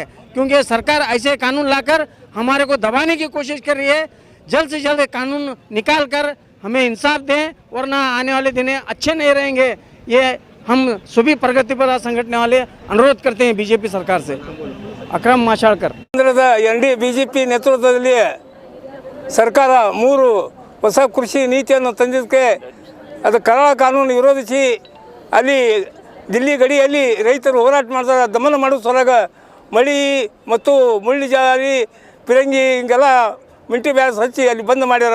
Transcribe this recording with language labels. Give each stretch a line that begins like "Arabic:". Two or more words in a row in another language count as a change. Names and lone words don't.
Hindi: क्योंकि सरकार ऐसे कानून लाकर हमारे को दबाने की कोशिश कर रही है। जल्द से जल्द कानून निकाल कर हमें इंसाफ दें, वरना आने वाले दिन अच्छे नहीं रहेंगे। ये हम सभी प्रगतिपरा संगठन वाले अनुरोध करते हैं बीजेपी सरकार से। अकरम माशाड़कर।
Kannada: ಕೇಂದ್ರದ NDA ಬಿಜೆಪಿ ನೇತೃತ್ವದಲ್ಲಿ ಸರ್ಕಾರ 3 ಹೊಸ ಕೃಷಿ ನೀತಿಯನ್ನು ತಂದಿದ್ದಕ್ಕೆ ಅದು ಕರಾಳ ಕಾನೂನು ವಿರೋಧಿಸಿ ಅಲ್ಲಿ ದಿಲ್ಲಿ ಗಡಿಯಲ್ಲಿ ರೈತರು ಹೋರಾಟ ಮಾಡ್ತಾರೆ. ದಮನ ಮಾಡೋ ಸಲುವಾಗ ಮಳಿ ಮತ್ತು ಮುಳ್ಳು ಜಾರಿ ಪಿರಂಗಿ ಹಿಂಗೆಲ್ಲ ಮಿಂಟಿ ಬ್ಯಾಸ್ ಹಚ್ಚಿ ಅಲ್ಲಿ ಬಂದ್ ಮಾಡ್ಯಾರ.